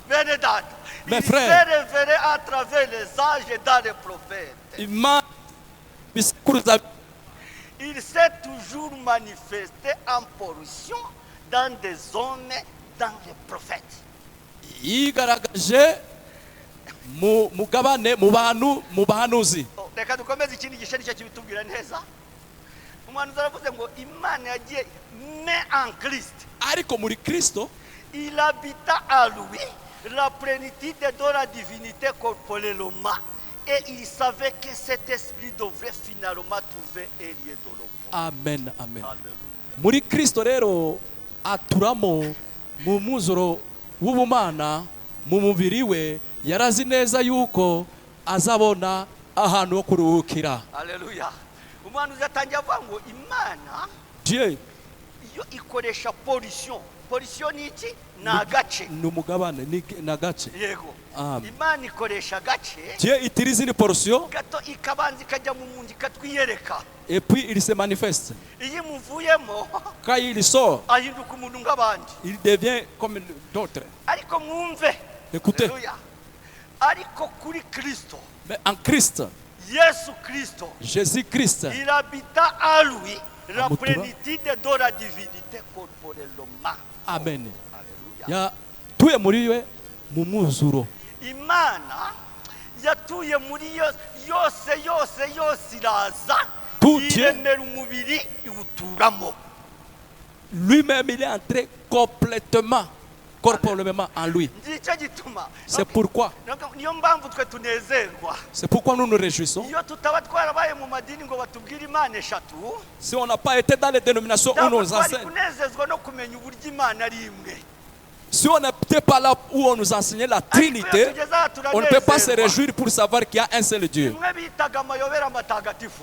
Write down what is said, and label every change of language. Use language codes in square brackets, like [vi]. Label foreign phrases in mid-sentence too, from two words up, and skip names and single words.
[rw] Bene data, [fr] Mes il frères. s'est révélé à travers les âges et dans les prophètes. Il m'a Il s'est toujours manifesté en portion dans des hommes, dans les prophètes. [rw] yigaragaje mu mugabane mu bantu mu bahanuzi. Reka dukomeze ikindi gice nicyo kibitubwira neza. Umuhanuzi aravuze ngo Imana yagiye [fr] mais en Christ. [rw] Ariko muri Kristo [fr] Il habita à lui la plénitude de la divinité corporellement. Et il savait que cet esprit devrait finalement trouver un lieu de repos. amen amen. Alléluia. [rw] Muri Kristo rero aturamo mu muzuro w'ubumana mu mubiri we, yarazi neza yuko azabona ahantu ho kuruhukira. [fr] Alléluia. [rw] Umuhanuzi atangiye avuga ngo Imana [fr] Dieu [rw] iyo ikoresha pollution. Pollution ni iki? Ni agace. ni umugabane na gace. Yego. Amen. Imana ikoresha agace [fr] Dieu utilise une portion [rw] gato ikabanza ikajya mu munsi ikatwiyereka. [fr] et puis il se manifeste. [rw] Iyo imuvuyemo [fr] Quand il sort, [rw] ahinduka umuntu nk'abandi. [fr] il devient comme d'autres. [rw] Ariko mwumve. [fr] Écoutez, Alléluia. [rw] Ariko kuri Kristo, [fr] mais en Christ, [rw] Yesu Kristo, [fr] Jésus-Christ, il habita à lui la [rw] Amutura. [fr] plénitude de la divinité corporellement. [rw] amen, Alléluia. yatuye muri we mu mwuzuro. Imana yatuye muri yose iraza [fr] Tout Dieu. [rw] yiremera umubiri iwuturamo. [fr] Lui-même, il est entré complètement, corporellement en lui. [rw] Ngicyo gituma [fr] C'est pourquoi, [rw] niyo mpamvu twe tunezerwa [fr] c'est pourquoi nous nous réjouissons. [rw] iyo tutaba twarabaye mu madini ngo batubwire Imana eshatu, [fr] Si on n'a pas été dans les dénominations où [rw] ntabwo [fr] on nous [rw] twari [fr] enseigne, [rw] kunezezwa no kumenya uburyo Imana ari imwe. [fr] si on n'était pas là où on nous enseignait la Trinité, on ne peut pas se réjouir pour savoir qu'il y a un seul Dieu. [rw] imwe bitaga amayobera matagatifu.